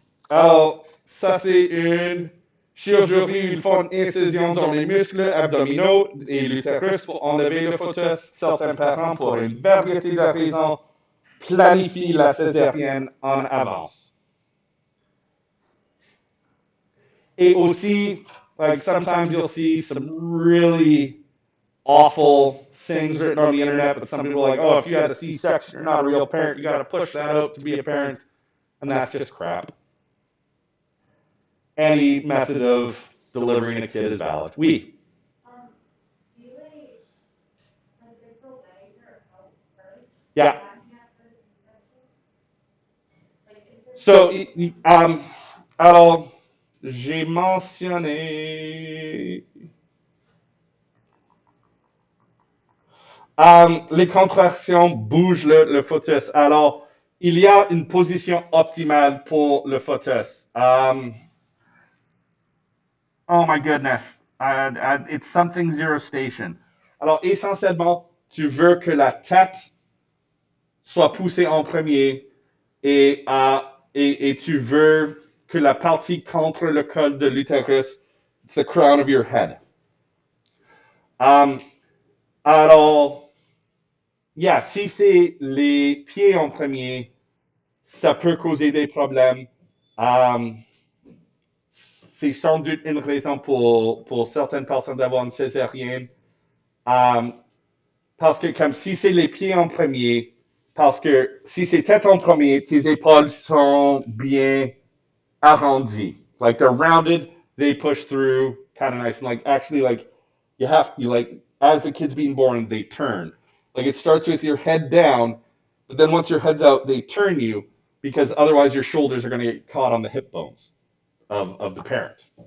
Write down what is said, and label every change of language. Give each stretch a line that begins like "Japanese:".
French: Alors, ça c'est une chirurgie, ils font une incision dans les muscles abdominaux et l'utérus pour enlever le fœtus. Certains parents, pour une variété de raisons, planifient la césarienne en avance. Et aussi,
English: like sometimes you'll see some really awful things written on the internet, but some people are like, oh, if you had a C-section, you're not a real parent. You got to push that out to be a parent, and that's just crap. Any method of delivering a kid is valid.
French: Oui.
English: Yeah. So,
French: alors, j'ai mentionné les contractions bougent le fœtus. Alors, il y a une position optimale pour le fœtus.
English: Oh my goodness. It's something zero station.
French: Alors, essentiellement, tu veux que la tête soit poussée en premier et tu veux que la partie contre le col de l'utérus,
English: it's the crown of your head.
French: Alors, yeah, si c'est les pieds en premier, ça peut causer des problèmes. C'est sans doute une raison pour certaines personnes d'avoir une césarienne. Parce que comme si c'est les pieds en premier, parce que si c'est tête en premier, tes épaules sont bien arrondies.
English: Like they're rounded, they push through kind of nice. And like actually like you like as the kid's being born, they turn. Like it starts with your head down, but then once your head's out, they turn you because otherwise your shoulders are going to get caught on the hip bones of the parent.